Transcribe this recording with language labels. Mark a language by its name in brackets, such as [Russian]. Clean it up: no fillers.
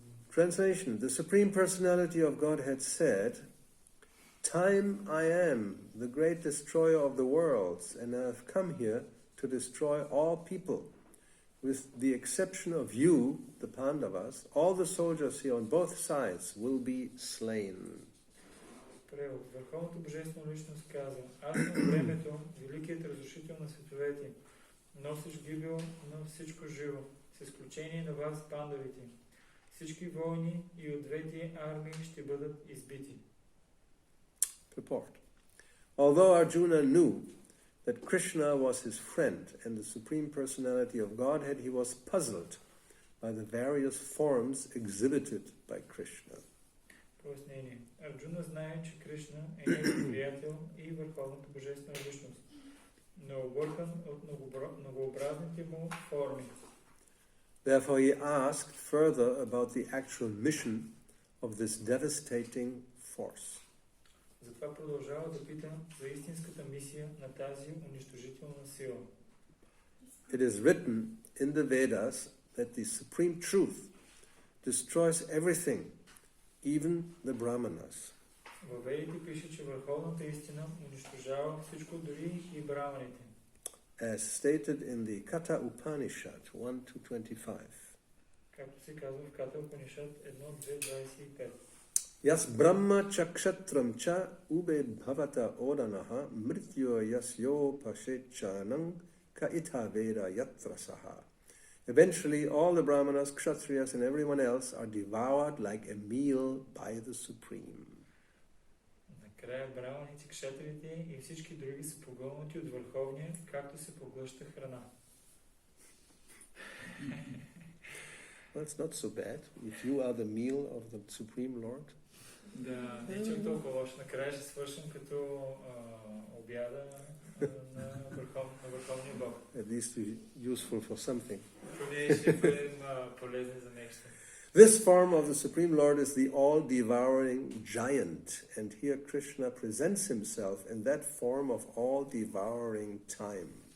[English] Translation: The Supreme Personality of Godhead said, "Time I am, the great destroyer of the worlds, and I have come here to destroy all people. With the exception of you, the Pandavas, all the soldiers here on both sides will be slain." [Bulgarian] Превод. Върховната божествена личност казва: аз съм времето, великият разрушител на световете, носиш гибел на всичко живо, с изключение на вас, пандавите. Всички войни и от двете армии ще бъдат избити. [English] Purport. Although Arjuna knew that Krishna was his friend and the Supreme Personality of Godhead, he was puzzled by the various forms exhibited by Krishna. [Bulgarian] Пояснение. Арджуна знае, че Кришна е негов приятел и върховната божествена личност, но объркан от многообразните му форми. [English] Therefore he asked further about the actual mission of this devastating force. [Bulgarian] Затова продължава да пита за истинската мисия на тази унищожителна сила. [English] It is written in the Vedas that the supreme truth destroys everything, even the Brahmanas. [Bulgarian] Във Ведите пише, че върховната истина унищожава всичко, дори и браманите. [English] As stated in the Katha Upanishad 1-25. [Bulgarian] Както се казва в Ката Упанишад 1.2.25. [Sanskrit] Yas Brahma Chakshatram Cha Ube Bhavata Odanaha Mrityo Yasyo Pashechanang Ka Itha Veda Yatrasaha. [English] Eventually, all the Brahmanas, Kshatriyas, and everyone else are devoured like a meal by the Supreme. [Bulgarian] Накрая браманите, кшатрите и всички други са погълнати от върховния, както се поглъща храна. [English] Well, it's not so bad if you are the meal of the Supreme Lord. [Bulgarian] Да, не чак толкова лошо. Накрая ще свършим като обяда на върховния Бог. [English] At least useful for something. [Bulgarian] Поне ще бъдем полезни за нещо. [English] This form of the Supreme Lord is the all-devouring giant, and here Krishna presents himself in that form of all-devouring time.